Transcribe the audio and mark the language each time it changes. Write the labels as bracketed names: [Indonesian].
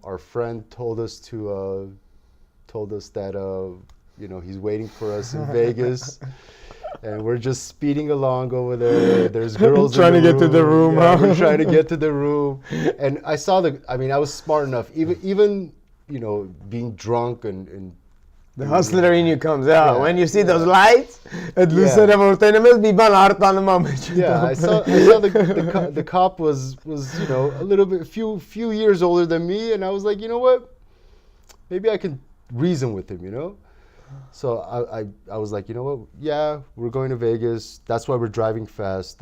[English] Our friend told us that he's waiting for us in Vegas, and we're just speeding along over there. There's girls trying to get to the room. We're trying to get to the room, and I was smart enough. Even being drunk and the hustler in you comes out when you see those lights. [Armenian] Այդ լույսերը որ տենում ես մի բան արտանում ա մեջ։ [English] Yeah, I saw the cop was a little bit few years older than me, and I was like, you know what, maybe I can reason with him. So I was like, you know what, yeah, we're going to Vegas, that's why we're driving fast.